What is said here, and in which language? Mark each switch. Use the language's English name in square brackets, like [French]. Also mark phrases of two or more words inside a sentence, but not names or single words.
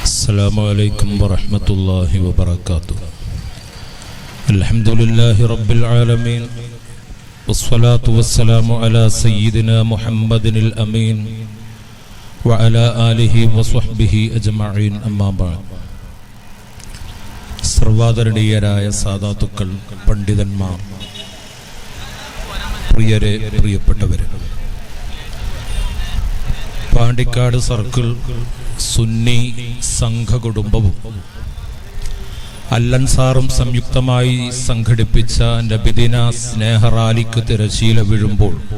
[Arabic] السلام عليكم ورحمة الله وبركاته. الحمد لله رب العالمين والصلاة والسلام على سيدنا محمد الأمين وعلى آله وصحبه أجمعين أما بعد. [Malayalam] സർവാദരണീയരായ സാദാത്തുക്കൾ, പണ്ഡിതന്മാർ, പ്രിയരെ, പ്രിയപ്പെട്ടവരെ, പാണ്ടിക്കാട് സർക്കിൾ സുന്നി സംഘകുടുംബവും അല്ലൻസാറും സംയുക്തമായി സംഘടിപ്പിച്ച നബിദിന സ്നേഹറാലിക്ക് തിരശീല വീഴുമ്പോൾ